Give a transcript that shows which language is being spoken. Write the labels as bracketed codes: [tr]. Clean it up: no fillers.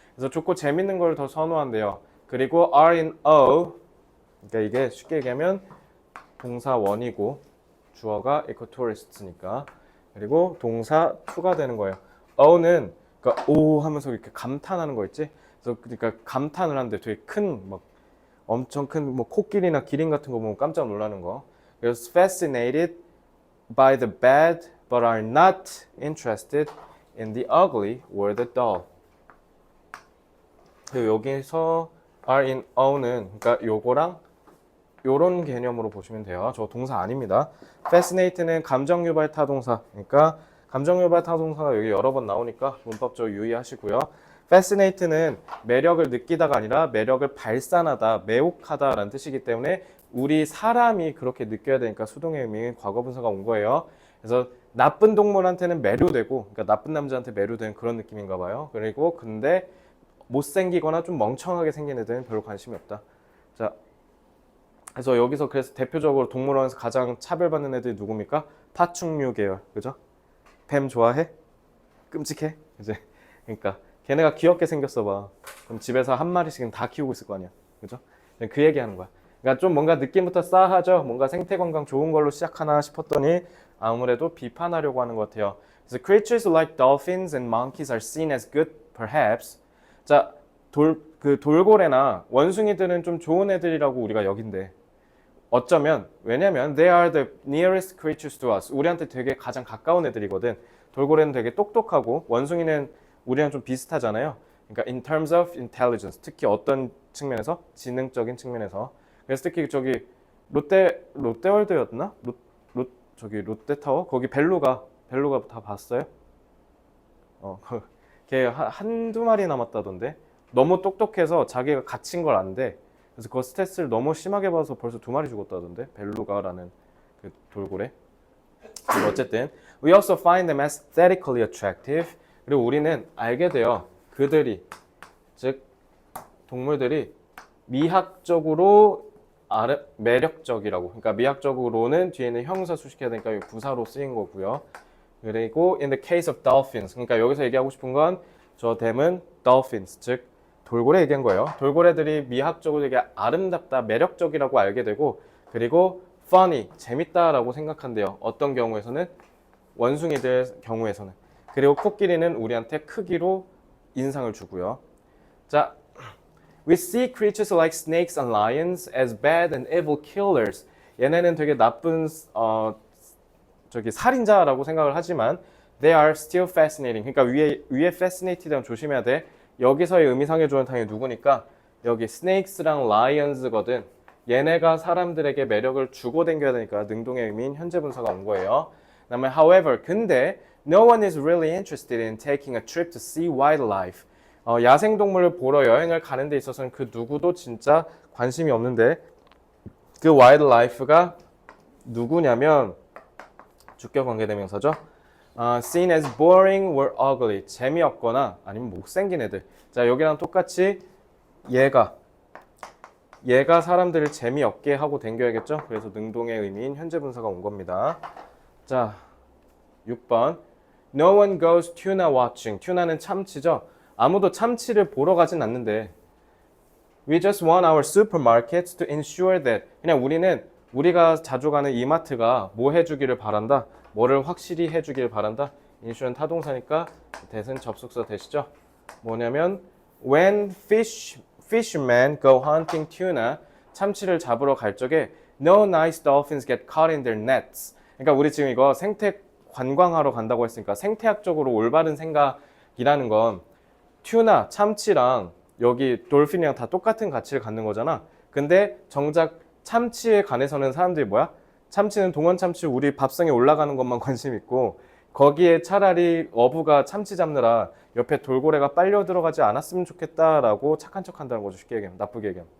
[ko] 그래서 좋고 재밌는 걸 더 선호한대요. 그리고 are in o 그러니까 이게 쉽게 얘기하면 동사 원이고 주어가 ecotourist니까 그리고 동사 to가 되는 거예요. o는 그러니까 오 하면서 이렇게 감탄하는 거 있지? 그래서 그러니까 감탄을 하는데 되게 큰 막 엄청 큰 뭐 코끼리나 기린 같은 거 보면 깜짝 놀라는 거. [en] 그래서 fascinated by the bad but are not interested in the ugly or the dull. [ko] 그리고 여기서 are in o는 그러니까 요거랑 요런 개념으로 보시면 돼요. 저 동사 아닙니다. fascinate는 감정 유발 타동사. 그러니까 감정 유발 타동사가 여기 여러 번 나오니까 문법적으로 유의하시고요. fascinate는 매력을 느끼다가 아니라 매력을 발산하다, 매혹하다라는 뜻이기 때문에 우리 사람이 그렇게 느껴야 되니까 수동의 의미인 과거분사가 온 거예요. 그래서 나쁜 동물한테는 매료되고, 그러니까 나쁜 남자한테 매료되는 그런 느낌인가 봐요. 그리고 근데 못생기거나 좀 멍청하게 생긴 애들은 별로 관심이 없다. 자, 그래서 여기서 그래서 대표적으로 동물원에서 가장 차별받는 애들이 누굽니까? 파충류 계열, 그죠? 뱀 좋아해? 끔찍해? 이제 그러니까 걔네가 귀엽게 생겼어 봐. 그럼 집에서 한 마리씩은 다 키우고 있을 거 아니야, 그죠? 그 얘기하는 거야. 그러니까 좀 뭔가 느낌부터 싸하죠. 뭔가 생태 관광 좋은 걸로 시작하나 싶었더니 아무래도 비판하려고 하는 것 같아요. [en] 그래서 creatures like dolphins and monkeys are seen as good, perhaps. [ko] 자, 돌고래나 원숭이들은 좀 좋은 애들이라고 우리가 여긴대. 어쩌면 왜냐면 [en] they are the nearest creatures to us. [ko] 우리한테 되게 가장 가까운 애들이거든. 돌고래는 되게 똑똑하고 원숭이는 우리랑 좀 비슷하잖아요. [en] 그러니까 in terms of intelligence. [ko] 특히 어떤 측면에서? 지능적인 측면에서. 그래서 특히 저기 롯데월드였나? 저기 롯데타워? 거기 벨루가 다 봤어요? 걔 한두 마리 남았다던데. 너무 똑똑해서 자기가 갇힌 걸 안 돼. 그래서 그 스트레스를 너무 심하게 받아서 벌써 2마리 죽었다던데. 벨루가라는 그 돌고래. 어쨌든 [en] we also find them aesthetically attractive. [ko] 그리고 우리는 알게 돼요. 그들이 즉 동물들이 미학적으로 매력적이라고. 그러니까 미학적으로는 뒤에는 형용사 수식해야 되니까 부사로 쓰인 거고요. [en] 그리고 in the case of dolphins. [ko] 그러니까 여기서 얘기하고 싶은 건 저 댐은 dolphins 즉 돌고래 얘기한 거예요. 돌고래들이 미학적으로 되게 아름답다, 매력적이라고 알게 되고 그리고 funny, 재밌다라고 생각한대요. 어떤 경우에서는? 원숭이들 경우에서는. 그리고 코끼리는 우리한테 크기로 인상을 주고요. [en] 자, we see creatures like snakes and lions as bad and evil killers. [ko] 얘네는 되게 나쁜 저기 살인자라고 생각을 하지만 [en] they are still fascinating. [ko] 그러니까 위에 fascinated랑 조심해야 돼. 여기서의 의미상의 조언은 당연히 누구니까 여기 snakes랑 lions거든. 얘네가 사람들에게 매력을 주고 댕겨야 되니까 능동의 의미인 현재 분사가 온 거예요. 그다음에 [en] however [ko] 근데 [en] no one is really interested in taking a trip to see wildlife. [ko] 야생동물을 보러 여행을 가는 데 있어서는 그 누구도 진짜 관심이 없는데 그 wildlife가 누구냐면 주격 관계대명사죠. [en] seen as boring or ugly. [ko] 재미없거나 아니면 못생긴 애들. 자, 여기랑 똑같이 얘가 사람들을 재미없게 하고 댕겨야겠죠? 그래서 능동의 의미인 현재 분사가 온 겁니다. 자, 6번. [en] No one goes tuna watching. [ko] 튜나는 참치죠? 아무도 참치를 보러 가진 않는데 [en] We just want our supermarkets to ensure that [ko] 그냥 우리가 자주 가는 이마트가 뭐 해주기를 바란다? 뭐를 확실히 해주기를 바란다? insure는 타동사니까 대신 접속사 되시죠? 뭐냐면 [en] when fishermen go hunting tuna [ko] 참치를 잡으러 갈 적에 [en] no nice dolphins get caught in their nets. [ko] 그러니까 우리 지금 이거 생태 관광하러 간다고 했으니까 생태학적으로 올바른 생각이라는 건 튜나, 참치랑 여기 돌핀이랑 다 똑같은 가치를 갖는 거잖아. 근데 정작 참치에 관해서는 사람들이 뭐야? 참치는 동원 참치 우리 밥상에 올라가는 것만 관심 있고 거기에 차라리 어부가 참치 잡느라 옆에 돌고래가 빨려 들어가지 않았으면 좋겠다라고 착한 척 한다는 거죠. 쉽게 얘기하면, 나쁘게 얘기하면.